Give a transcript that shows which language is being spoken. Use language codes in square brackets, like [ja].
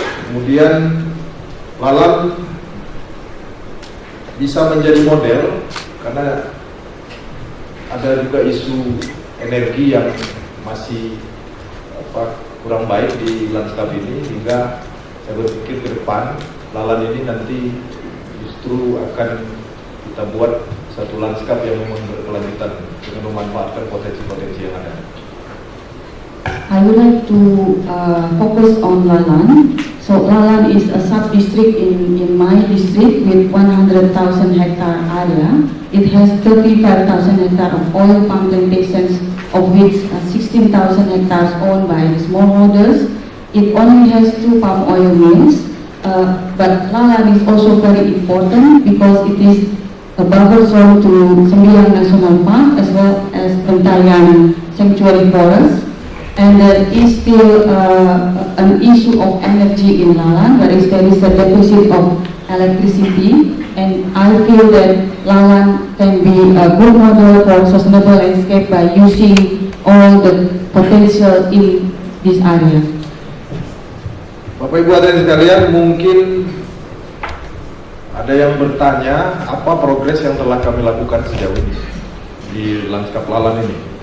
[id] Kemudian Lalan bisa menjadi model karena ada juga isu energi yang masih kurang baik di lanskap ini, hingga saya berpikir ke depan Lalan ini nanti justru akan kita buat satu lanskap yang memang berkelanjutan dengan memanfaatkan potensi-potensi yang ada. [en] I would like to focus on Lalan. So Lalan is a sub-district in my district with 100,000 hectare area. It has 35,000 hectare of oil palm plantations, of which 16,000 hectares owned by smallholders. It only has 2 palm oil mills, but Lalan is also very important because it is a buffer zone to Sembilan National Park as well as Bentayan Sanctuary Forest. And there is still an issue of energy in Lalan, there is a deficit of electricity, and I feel that Lalan can be a good model for sustainable landscape by using all the potential in this area. [id] Bapak Ibu hadirin sekalian, mungkin ada yang bertanya apa progres yang telah kami lakukan sejauh ini di lanskap Lalan ini.